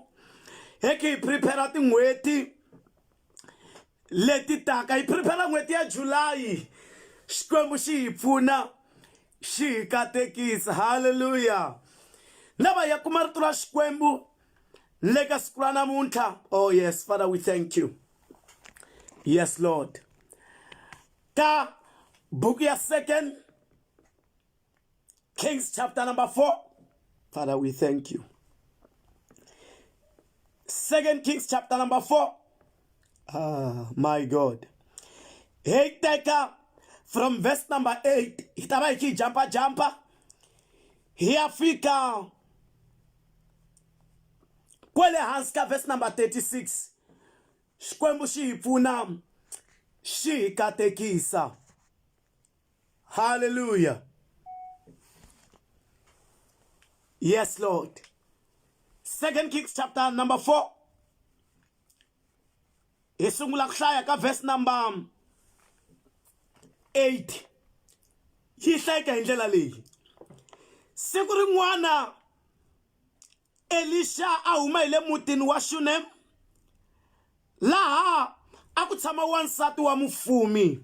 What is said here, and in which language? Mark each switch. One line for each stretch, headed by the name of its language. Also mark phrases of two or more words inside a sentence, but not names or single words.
Tsonga: Hi prepare tin'hweti leti taka, hi prepare n'hweti ya July. Xikwembu xi hi pfuna xi hi katekisa. Hallelujah. Lava ya kuma rito ra Xikwembu le ka siku ra namuntlha.
English: Oh yes, Father, we thank you. Yes, Lord.
Tsonga: Ka book ya 2 Kings
English: chapter number 4. Father, we thank you. 2 Kings chapter number 4. Ah, my God. Hey, take from verse number 8. Itaba iki jumper.
Tsonga: Here fika kwele hansi ka
English: verse number 36.
Tsonga: Xikwembu xi hi pfuna xi hi katekisa.
English: Hallelujah. Yes, Lord. 2 Kings chapter number 4.
Tsonga: Hi sungula ku hlaya ka
English: verse number 8.
Tsonga: Yi hlayeka hi ndlela leyi. Siku rin'wana Elisha a huma hi le mutini wa Shunem, laha a ku tshama wansati wa mufumi.